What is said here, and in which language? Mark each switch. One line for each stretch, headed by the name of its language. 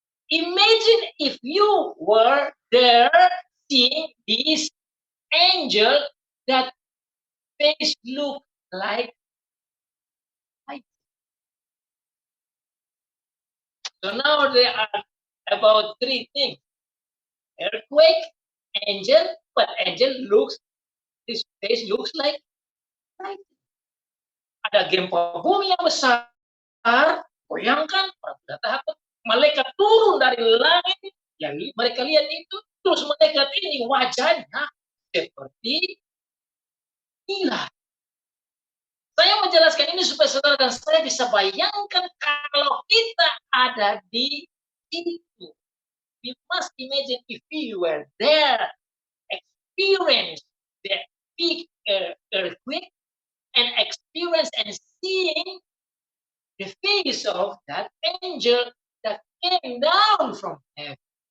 English: Imagine if you were there seeing this angel that face look like lightning. So now there are about three things. Earthquake, angel, but angel looks, his face looks like lightning.
Indonesian: Ada gempa bumi yang besar, bayangkan, malaikat turun dari langit, yang mereka lihat itu, terus malaikat ini wajahnya seperti kilat. Saya menjelaskan ini supaya saudara dan saya bisa bayangkan kalau kita ada di situ.
English: We must imagine if we were there, experience the big earthquake, and experience and seeing the face of that angel that came down from heaven.